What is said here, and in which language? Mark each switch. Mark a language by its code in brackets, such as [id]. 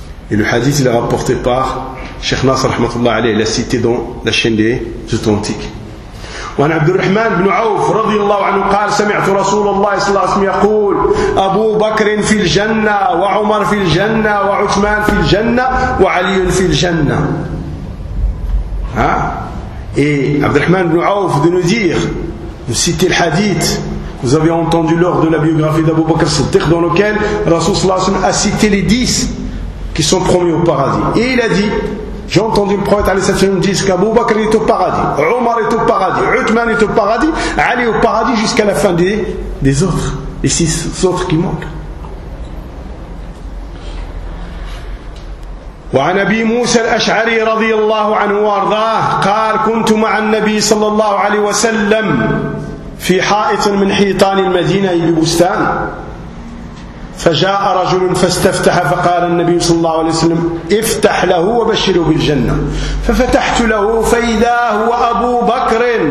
[fr] Et le hadith, il est rapporté par Cheikh Nasr, rahmatullah alayhi, il a cité dans la chaîne des authentiques. [ar] وعن عبد الرحمن بن عوف رضي الله عنه قال سمعت رسول الله صلى الله عليه وسلم يقول أبو بكر في الجنة وعمر في الجنة وعثمان في الجنة وعلي في الجنة [fr] ها إيه عبد الرحمن بن عوف de nous dire de citer le hadith vous avez entendu lors de la biographie d'Abu Bakr Siddiq dans lequel Rasoul sallallahu alayhi wa sallam a cité les 10 qui sont promis au paradis et il a dit J'ai entendu le prophète Ali Sattin me dire qu'Abu Bakr est au paradis, Omar est au paradis, Uthman est au paradis, Ali au paradis jusqu'à la fin des autres, les 6 autres qui manquent. [ar] وعن أبي موسى الأشعري رضي الله عنه وارضاه قال كنت مع النبي صلى الله عليه وسلم في حائط من حيطان المدينة إلى بستان فجاء رجل فاستفتح فقال النبي صلى الله عليه وسلم افتح له وبشره بالجنة ففتحت له فإذا هو أبو بكر